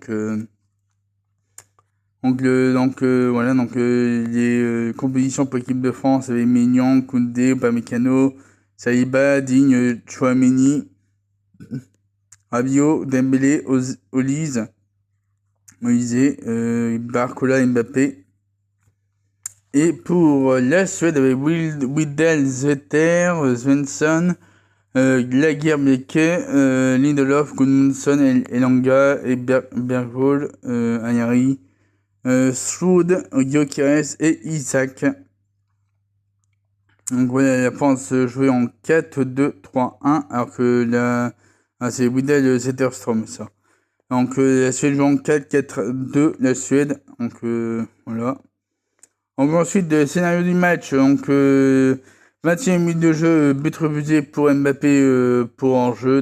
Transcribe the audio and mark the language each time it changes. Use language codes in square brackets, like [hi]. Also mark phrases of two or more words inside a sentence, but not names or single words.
[fr] Voilà, les compositions pour l'équipe de France avec Maignan, Koundé, Upamecano, Saliba, Digne, Chouameni, Rabiot, Dembélé, Olise, Moïse, Barcola, Mbappé. Et pour la Suède avec Widel, Zeter, Svensson, Lagerbäck, Lindelof, Gudmundsson, Elanga, et Bergvall, Ayari, Stroud, Gyökeres et Isaac. Donc voilà, la France jouait en 4-2-3-1, alors que c'est Widel Zetterstrom, ça. Donc la Suède joue en 4-4-2, la Suède. Donc voilà. Donc ensuite, le scénario du match, 21 minutes de jeu, but refusé pour Mbappé pour hors-jeu.